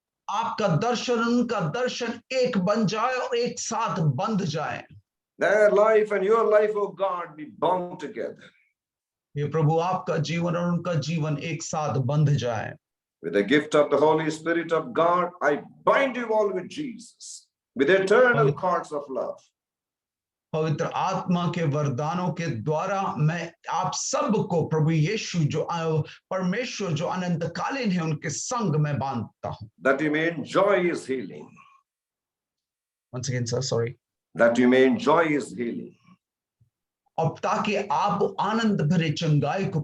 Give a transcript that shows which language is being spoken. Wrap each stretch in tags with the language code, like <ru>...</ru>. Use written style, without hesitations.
<hi>आपका दर्शन उनका दर्शन एक बन जाए और एक साथ बंध जाए.</hi> <en>Their life and your life, oh God, be bound together.</en> <hi>ये प्रभु आपका जीवन और उनका जीवन एक साथ बंध जाए.</hi> <en>With the gift of the Holy Spirit of God, I bind you all with Jesus, with eternal cords of love.</en> <hi>पवित्र आत्मा के वरदानों के द्वारा मैं आप सबको प्रभु यीशु जो परमेश्वर जो अनंतकालीन है उनके संग में बांधता हूं.</hi> <en>That you may enjoy his healing. Once again, sir, sorry. That you may enjoy his healing.</en> <hi>और ताकि आप आनंद भरे चंगाई को</hi>